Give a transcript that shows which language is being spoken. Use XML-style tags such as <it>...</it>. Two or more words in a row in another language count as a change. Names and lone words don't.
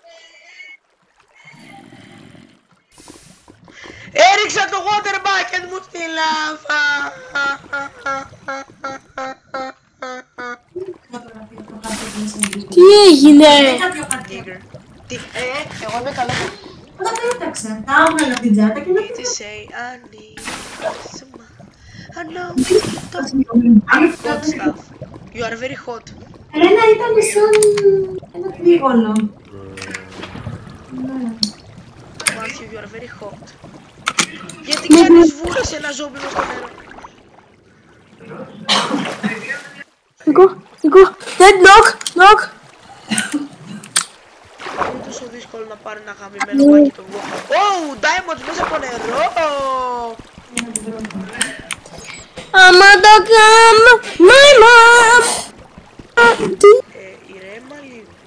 <el>Έριξα το</el> <en>water bucket</en> <el>μου στη λάβα. Τι έγινε? Nigger. Τι, εγώ είμαι καλά. Τα πέταξα, τα έβγαλα την τσάντα και δεν</el> <en>To say I need some. I know. Hot stuff. You are very hot.</en> <el>ένα ήταν σαν ένα τρίγωνο.</el> <en>Matthew, you are very hot.</en> <el>Γιατί κάνεις βούλα σε ένα ζόμπι μες στο νερό.</el> <en>Νίκο, dead knock.</en> <el>Είναι τόσο δύσκολο να πάρει ένα γαμημένο μπάκι το βγω.</el> <en>Oh, diamonds</en> <el>μέσα από νερό. Άμα το κάνω,</el> <en>my mom.</en> <el>Ηρέμα λίγο.</el>